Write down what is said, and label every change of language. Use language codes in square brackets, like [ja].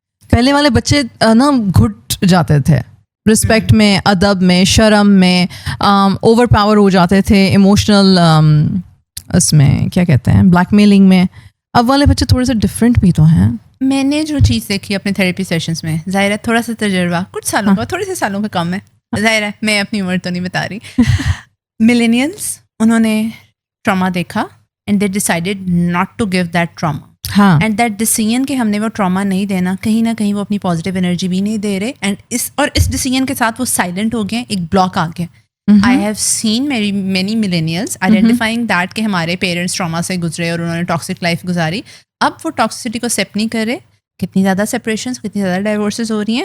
[ur] پہلے والے بچے نا گھٹ جاتے تھے رسپیکٹ میں, ادب میں, شرم میں, اوور پاور ہو جاتے تھے ایموشنل, اس میں کیا کہتے ہیں بلیک میلنگ میں. اب والے بچے تھوڑے سے ڈفرینٹ بھی تو ہیں. میں نے جو چیز دیکھی اپنے تھراپی سیشنز میں, ظاہر ہے تھوڑا سا تجربہ کچھ سالوں کا, تھوڑے سے سالوں کا کم ہے, ظاہر ہے میں اپنی عمر تو نہیں بتا رہی. ملینیلس انہوں نے ٹراما دیکھا [en] and they decided not to give that trauma. [ur] ہاں, [en] and that decision [ur] کہ ہم نے وہ ٹراما نہیں دینا, کہیں نہ کہیں وہ اپنی پازیٹیو انرجی بھی نہیں دے رہے, اینڈ اس ڈیسیژن کے ساتھ وہ سائلنٹ ہو گئے, ایک بلاک آ گیا. [en] I have seen many millennials identifying that [ur] کہ ہمارے پیرنٹس ٹراما سے گزرے اور انہوں نے ٹاکسک لائف گزاری, اب وہ ٹاکسٹی کو ایکسیپٹ نہیں کر رہے, کتنی زیادہ سپریشنس, کتنی زیادہ ڈائیورسز ہو رہی ہیں.